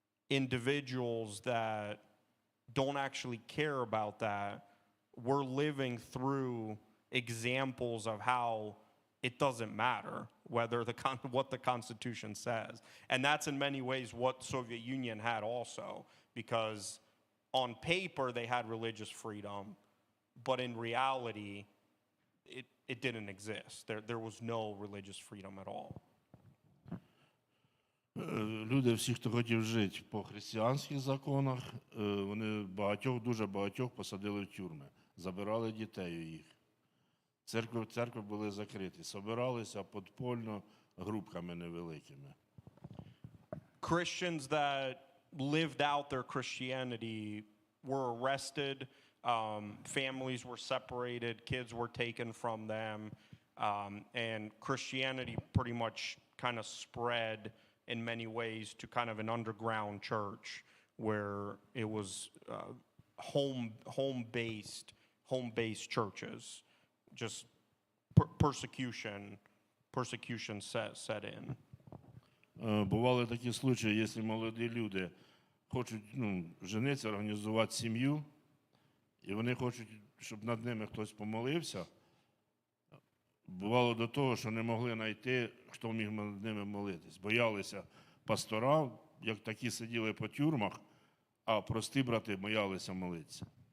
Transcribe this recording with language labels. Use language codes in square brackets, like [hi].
[en] individuals that don't actually care about that, we're living through examples of how it doesn't matter whether what the Constitution says. And that's in many ways what Soviet Union had also, because on paper they had religious freedom, but in reality it didn't exist. There was no religious freedom at all. [uk] Люди, всі, хто хотів жити по християнських законах, вони дуже багатьох посадили в тюрми, забирали дітей у їх. Церкви були закриті, собиралися подпольно групками невеликими. [en] Christians that lived out their Christianity were arrested, families were separated, kids were taken from them, and Christianity pretty much kind of spread in many ways to kind of an underground church where it was home-based churches. Just persecution set in. [uk] Бували такі случаї, якщо молоді люди хочуть женитися, організувати сім'ю, і вони хочуть, щоб над ними хтось помолився, бувало до того, що не могли знайти, хто міг над ними молитись. Боялися пастора, як такі сиділи по тюрмах, а прості брати боялися молитися.